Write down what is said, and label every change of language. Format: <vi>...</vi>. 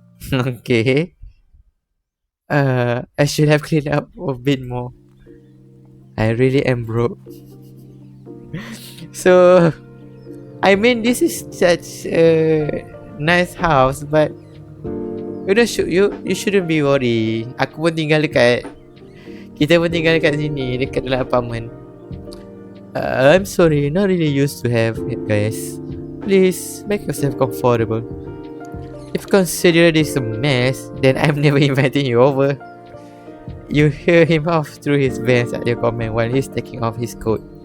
<en>Okay. I should have cleaned up a bit more. I really am broke. So, I mean, this is such a nice house, but you shouldn't be worried.</en> <ms>Aku pun tinggal dekat, kita pun tinggal dekat sini, dekat dalam apartment.</ms> <en>I'm sorry, not really used to have it, guys. Please make yourself comfortable. If you consider this a mess, then I'm never inviting you over. You hear him off through his vents at your comment while he's taking off his coat.</en>